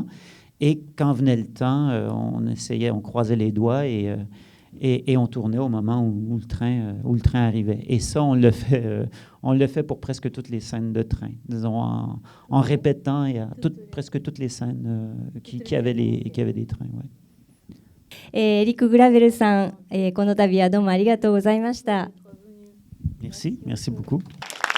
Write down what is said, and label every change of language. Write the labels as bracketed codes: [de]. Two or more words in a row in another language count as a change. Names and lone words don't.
[fr] Et quand venait le temps, on croisait les doigts et on tournait au moment où le train arrivait. Et ça, on le fait pour presque toutes les scènes de train, disons, en répétant presque toutes les scènes qui avaient des trains. Ouais. [ja] リク・グラベルさん、この度はどうもありがとうございました。 [fr] Merci beaucoup.